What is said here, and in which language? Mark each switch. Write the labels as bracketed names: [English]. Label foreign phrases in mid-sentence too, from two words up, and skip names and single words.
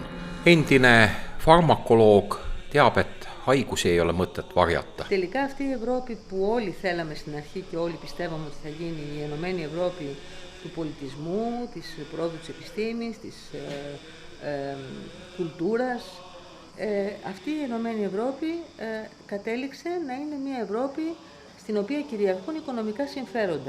[Estonian] Endine farmakoloog teab, et haigusi ei ole mõtet varjata. [Greek] Τελικά αυτή η Ευρώπη που όλοι θέλαμε στην αρχή και όλοι πιστεύαμε ότι θα γίνει η Ενωμένη Ευρώπη του πολιτισμού, της πρόοδου της επιστήμης, της κουλτούρας, αυτή η Ενωμένη Ευρώπη κατέληξε να είναι μια Ευρώπη στην οποία κυριαρχούν οικονομικά συμφέροντα.